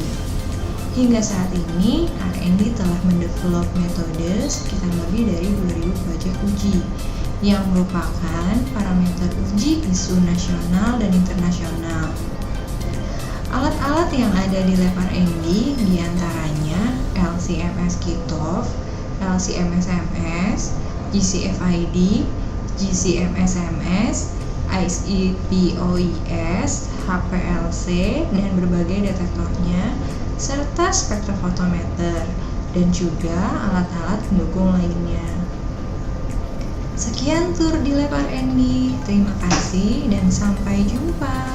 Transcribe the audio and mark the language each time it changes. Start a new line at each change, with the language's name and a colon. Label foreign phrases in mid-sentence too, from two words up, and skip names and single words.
Indonesian: Hingga saat ini, R&D telah mendevelop metode sekitar lebih dari 2.000 proyek uji yang merupakan parameter uji isu nasional dan internasional. Alat-alat yang ada di lab R&D diantaranya LC-MS Kitov, LC-MS-MS, GC-FID, GC-MS-MS, ICP-OIS, HPLC, dan berbagai detektornya, serta spektrofotometer, dan juga alat-alat pendukung lainnya. Sekian tur di Lab R&D, terima kasih dan sampai jumpa.